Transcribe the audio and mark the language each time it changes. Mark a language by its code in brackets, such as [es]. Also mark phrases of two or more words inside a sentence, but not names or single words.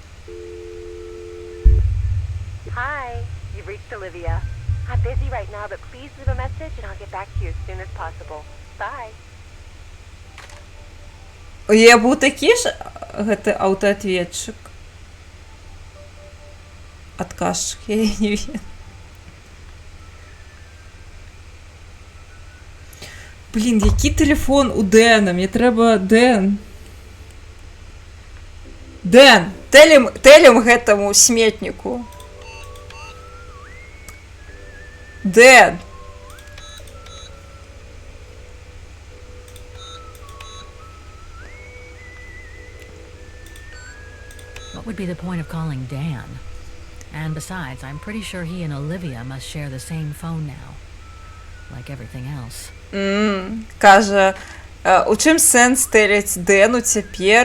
[en] Hi, you've reached Olivia. I'm busy right now, but please leave a message and I'll get back to you as soon as possible. Bye. [be] Я быў такі ж гэты аўтаатветчык. Адказчык, я не ведаю. Блін, які тэлефон у Дэна? Мне трэба Дэн. Дэн, тэлім гэтаму сметніку. Дэн. [en] What would be the point of calling Dan? And besides, I'm pretty sure he and Olivia must share the same phone now. Like everything else. [be] Кажа, у чым сэнс тэліць Дэну цяпер?